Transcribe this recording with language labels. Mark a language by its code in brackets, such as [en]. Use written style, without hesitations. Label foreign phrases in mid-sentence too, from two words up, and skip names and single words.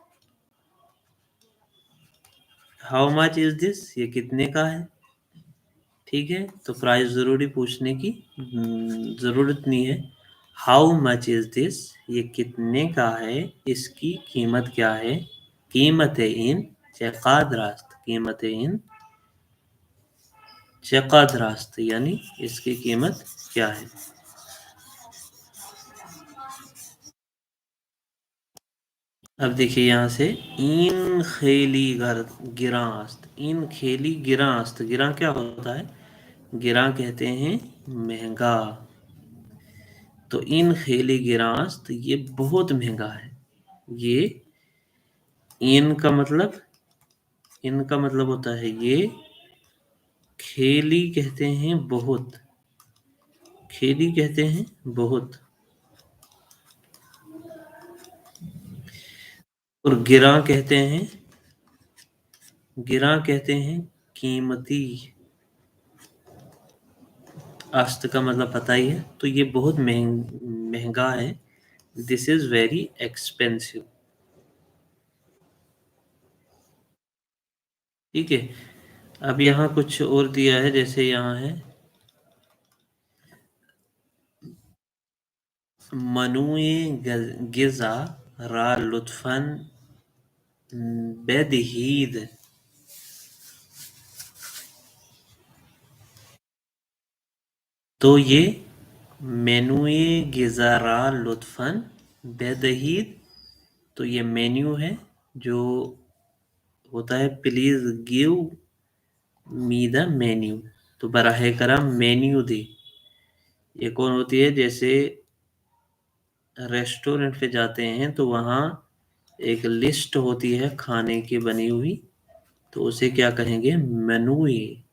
[en] How much is this, [ur] یہ کتنے کا ہے، ٹھیک ہے، تو پرائز ضروری پوچھنے کی ضرورت نہیں ہے، [en] How much is this, [ur] یہ کتنے کا ہے، اس کی قیمت کیا ہے، [fa] قیمت این چقدر است، قیمت این چقدر است [ur] یعنی اس کی قیمت کیا ہے۔ اب دیکھیے یہاں سے [fa] این خیلی گراں است، این خیلی گراں است، [ur] گراں کیا ہوتا ہے؟ گراں کہتے ہیں مہنگا، تو [fa] این خیلی گراں است، [ur] یہ بہت مہنگا ہے، یہ این کا مطلب ہوتا ہے یہ، کھیلی کہتے ہیں بہت، کھیلی کہتے ہیں بہت، اور گراں کہتے ہیں قیمتی، است کا مطلب پتہ ہی ہے، تو یہ بہت مہنگا ہے، [en] This is very expensive, [ur] ٹھیک ہے۔ اب یہاں کچھ اور دیا ہے، جیسے یہاں ہے [fa] منوع غذا را لطفاً بدہید، [ur] تو یہ [fa] مینو غذا را لطفاً بدہید، [ur] تو یہ مینیو ہے جو ہوتا ہے [en] Please give me the menu, [ur] تو براہ کرم مینیو دے، یہ کون ہوتی ہے؟ جیسے ریسٹورنٹ پہ جاتے ہیں تو وہاں ایک لسٹ ہوتی ہے کھانے کی بنی ہوئی، تو اسے کیا کہیں گے؟